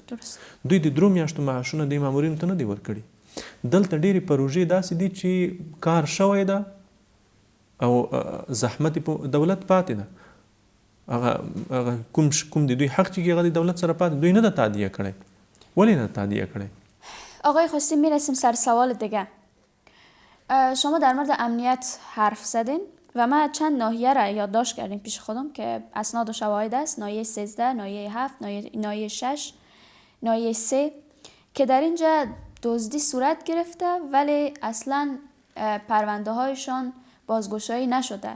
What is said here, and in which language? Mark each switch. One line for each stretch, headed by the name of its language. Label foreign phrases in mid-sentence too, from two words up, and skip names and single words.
Pashto: دوی د 3 میاشتو معاشونه د مامورینو ته نه دی ورکړي. دلته ډېرې پروژې داسې دي چې کار شوی ده او زحمت په دولت پاتې ده، هغه کوم د دوی حق چې هغه د دولت سره پاتې، دوی نه ده تادیه کړی. ولې نه تادیه کړی؟
Persian: آقای خوستی میرسیم سر سوال دیگه. شما در مورد امنیت حرف زدین و من چند ناحیه را یادداشت کردیم پیش خودم که اسناد و شواهد است. ناحیه 13، ناحیه 7، ناحیه 6، ناحیه 3 که در اینجا دزدی صورت گرفته ولی اصلا پرونده هایشان بازگشایی نشده.